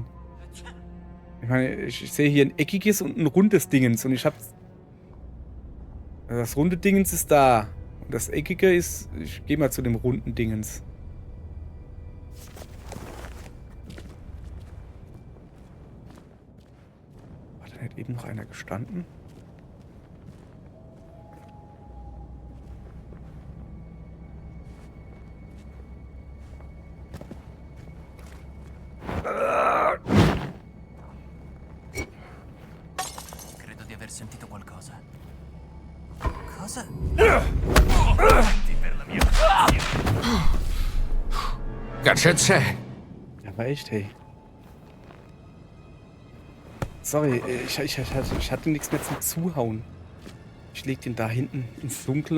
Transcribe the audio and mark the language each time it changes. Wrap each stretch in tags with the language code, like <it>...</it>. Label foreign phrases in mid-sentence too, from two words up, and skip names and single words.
<de>Ich meine, ich sehe hier ein eckiges und ein rundes Dingens und ich habe... Das runde Dingens ist da. Und das eckige ist... Ich gehe mal zu dem runden Dingens. War da nicht eben noch einer gestanden?</de> <it>Credo di aver sentito qualcosa. Cosa?</it> <de>Ganz schön zäh. Ja, war echt, hey. Sorry, ich hatte nichts mehr zum Zuhauen. Ich leg den da hinten ins Dunkle.</de>